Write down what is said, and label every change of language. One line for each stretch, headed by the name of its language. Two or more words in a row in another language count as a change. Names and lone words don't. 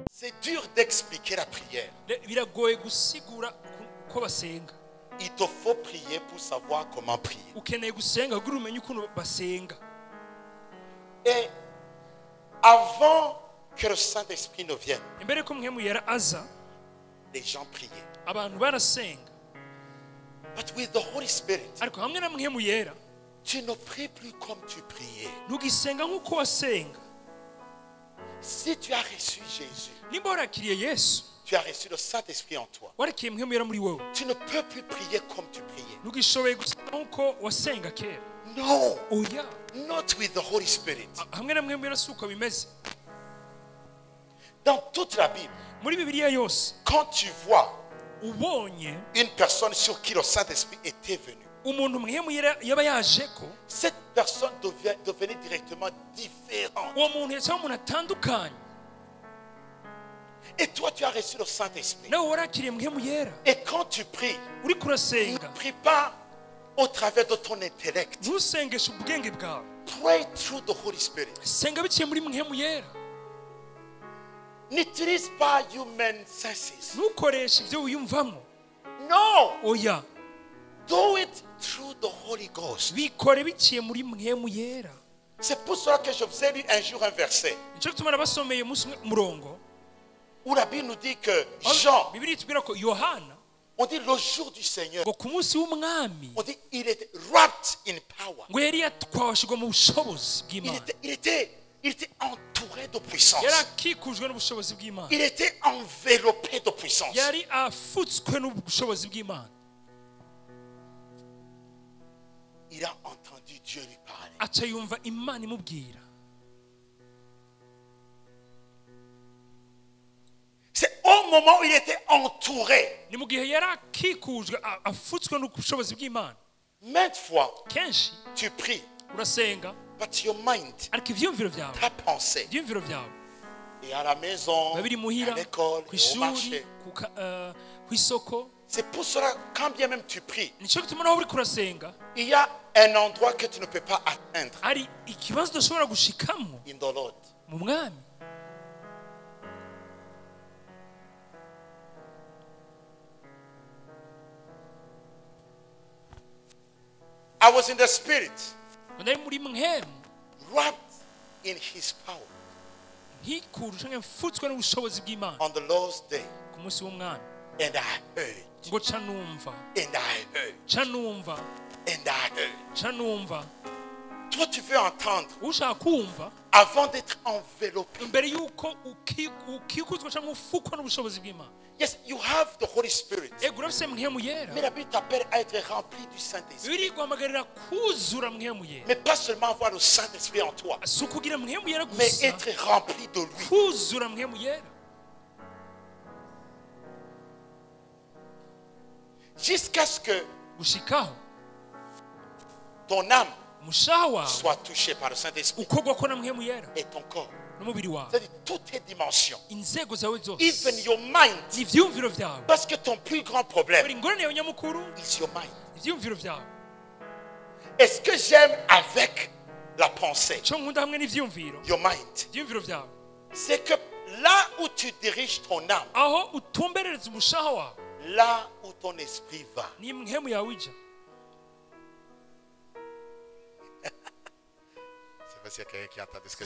French: C'est dur d'expliquer la prière.
Rundi: biragoye gusigura ko basenga.
French: Il te faut prier pour savoir comment prier.
Rundi: Ukeneye gusenga kugira umenye ukuntu basenga.
French: Et avant que le Saint-Esprit ne vienne,
Rundi: Imbere ko Mpwemu Yera aza,
French: les gens priaient.
Rundi: abantu barasenga.
English: But with the Holy Spirit,
Rundi: Ariko hamwe na Mpwemu Yera,
French: tu ne pries plus comme tu priais.
Rundi: ntugisenga nk'uko wasenga.
French: Si tu as reçu Jésus,
Rundi: Nimba warakiriye Yesu,
French: tu as reçu le Saint-Esprit en toi.
Rundi: warakiye Mpwemu Yera muri wowe,
French: Tu ne peux plus prier comme tu priais.
Rundi: ntugishoboye gusenga nk'uko wasenga kera.
French: Non,
Rundi: Oya,
English: not with the Holy Spirit.
Rundi: hamwe na Mpwemu Yera si uko bimeze.
French: Dans toute la Bible,
Rundi: Muri Bibiliya yose,
French: quand tu vois
Rundi: ubonye
French: une personne sur qui le Saint-Esprit était venu,
Rundi: umuntu Mpwemu Yera yaba yaje ko,
French: cette personne devenait directement différente.
Rundi: uwo muntu yacaho umuntu atandukanye.
French: Et toi, tu as reçu le Saint-Esprit.
Rundi: Nawe warakiriye Mpwemu Yera,
French: Et quand tu pries,
Rundi: uriko
French: ne
Rundi: urasenga,
French: prie pas au travers de ton intellect.
Rundi: ntusengeshe ubwenge bwawe,
English: Pray through the Holy Spirit.
Rundi: senga biciye muri Mpwemu Yera.
French: N'utilise pas
English: human senses.
Rundi: Ntukoreshe ibyo wiyumvamo.
English: No,
Rundi: Oya,
English: do it through the Holy Ghost.
Rundi: bikore biciye muri Mpwemu Yera.
French: C'est pour cela que je vous ai lu un jour un verset
Rundi: Nicyo gituma nabasomeye umunsi umwe umurongo,
French: où la Bible nous dit que Jean,
Rundi: Bibiliya itubwira ko Yohana,
French: on dit le jour du Seigneur,
Rundi: ngo ku munsi w'umwami,
French: on dit il était
English: wrapped in power.
Rundi: ngo yari yatwashirwa mu bushobozi
French: Il
Rundi: bw'Imana.
French: était entouré de puissance.
Rundi: Yari akikujwe n'ubushobozi bw'Imana.
French: Il était enveloppé de puissance.
Rundi: Yari afutswe n'ubushobozi bw'Imana.
French: Il a entendu Dieu lui parler.
Rundi: Aca yumva Imana imubwira.
French: C'est au moment où il était entouré.
Rundi: Ni mu gihe yari akikujwe afutswe n'ubushobozi bw'Imana.
French: Maintes fois,
Rundi: Kenshi
French: tu pries,
Rundi: urasenga,
English: but your mind,
Rundi: ariko ivyumviro vyawe,
French: ta pensée,
Rundi: ivyumviro vyawe
French: et à la maison,
Rundi: biba biri muhira,
French: à l'école,
Rundi: ku
French: et au
Rundi: ishuri,
French: marché.
Rundi: ku isoko.
French: C'est pour cela, quand bien même tu pries,
Rundi: Nicyo gituma nawe uriko urasenga,
French: il y a un endroit que tu ne peux pas atteindre
Rundi: hari ikibazo udashobora gushikamo
English: in the Lord.
Rundi: mu mwami.
English: I was in the spirit,
Rundi: Ndari muri Mpwemu,
English: wrapped in his power
Rundi: nkikuje canke mfutswe n'ubushobozi bw'Imana
English: on the Lord's day.
Rundi: ku munsi w'umwami.
English: And I heard,
Rundi: Ngo ca numva,
English: and I heard,
Rundi: ca numva,
English: and I heard.
Rundi: ca numva.
French: Toi, tu veux entendre
Rundi: Ushaka kumva
French: avant d'être enveloppé.
Rundi: imbere yuko ukikuzwa canke ufukwa n'ubushobozi bw'Imana.
English: Yes, you have the Holy Spirit.
Rundi: Ego urafise Mpwemu Yera,
French: Mais la Bible t'appelle à être rempli du Saint-Esprit.
Rundi: Bibiliya iguhamagarira kuzura Mpwemu Yera.
French: Mais pas seulement avoir le Saint-Esprit en toi,
Rundi: Si ukugira Mpwemu Yera
French: mais
Rundi: gusa,
French: être rempli de lui.
Rundi: kuzura Mpwemu Yera.
French: Jusqu'à ce que
Rundi: Gushikaho
French: ton âme
Rundi: umushaha wawe
French: soit touchée par le Saint-Esprit
Rundi: ukogwako na Mpwemu Yera
French: et ton corps.
Rundi: n'umubiri wawe,
French: C'est-à-dire toutes tes dimensions.
Rundi: inzego zawe zose,
English: Even your mind.
Rundi: ivyumviro vyawe.
French: Parce que ton plus grand problème
Rundi: Buri ngorane yawe nyamukuru,
English: is your mind.
Rundi: ivyumviro vyawe.
French: Est-ce que j'aime avec la pensée,
Rundi: Ico nkunda hamwe n'ivyumviro,
English: your mind?
Rundi: ivyumviro vyawe,
French: C'est que là où tu diriges ton âme,
Rundi: aho utumberereza umushaha wawe,
French: là où ton esprit va.
Rundi: ni Mpwemu yawe ija.
French: C'est parce qu'il y a quelqu'un qui entend ce que je